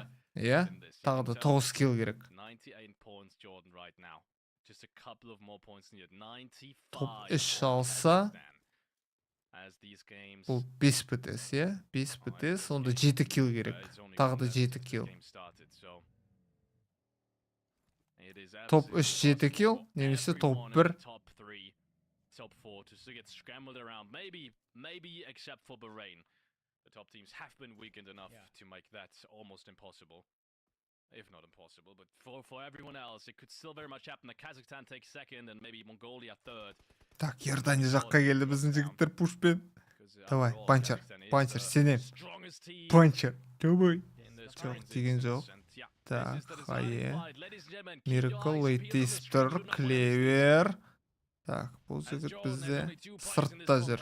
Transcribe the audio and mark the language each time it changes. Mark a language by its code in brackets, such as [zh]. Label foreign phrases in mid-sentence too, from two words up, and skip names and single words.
[kk] Е? Тағы да 9 килл керек. Топ 3 алса, бұл 5 ПТС, е? 5 ПТС, онда 7 килл керек. Тағы да 7 килл. Топ 3 7 килл, немесе топ 1. [en] Top 4 to get scrambled around, maybe except for Bahrain. The top teams have been weakened enough to make that almost impossible. If not impossible, but for everyone else, it could still very much happen that Kazakhstan takes second and maybe Mongolia third. [kk] Так, Иордания жаққа келді біздің жігіттер пушпен. Давай, панчер, сенем. Панчер, давай. Жоқ, деген жоқ. Так, хайе. Miracle, Лейтистер, Клевер. Так, бұл жігіт бізде сыртта жүр.